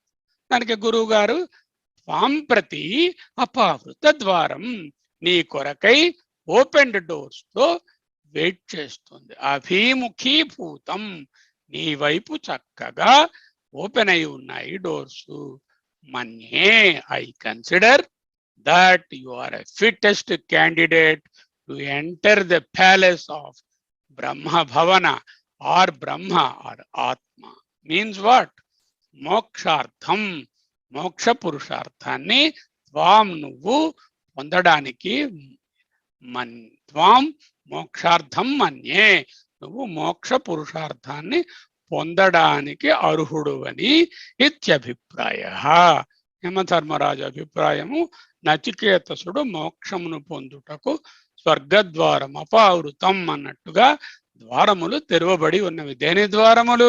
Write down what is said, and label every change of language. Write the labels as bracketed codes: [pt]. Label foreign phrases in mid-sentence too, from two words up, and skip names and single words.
[te] దానికి గురువు గారు [sa] త్వాం ప్రతి అపావృత ద్వారం, [te] నీ కొరకై [en] opened doors [te] తో వెయిట్ చేస్తుంది. అభిముఖీభూతం, నీ వైపు చక్కగా ఓపెన్ అయి ఉన్నాయి డోర్స్. [sa] మన్యే, [en] I consider that you are a fittest candidate to enter the palace of Brahma Bhavana or Brahma or Atma. Means what? [te] మోక్షార్థం, మోక్ష పురుషార్థాన్ని త్వం నువు పొందడానికి [sa] त्वं मोक्षार्थं मन्ये, [te] నువు మోక్ష పురుషార్థాన్ని పొందడానికి అర్హుడువని ఇత్యభిప్రాయః. యమధర్మరాజు అభిప్రాయము, నచికేతసుడు మోక్షమును పొందుటకు స్వర్గద్వారం అపావృతం అన్నట్టుగా ద్వారములు తెరవబడి ఉన్నవి. దేని ద్వారములు?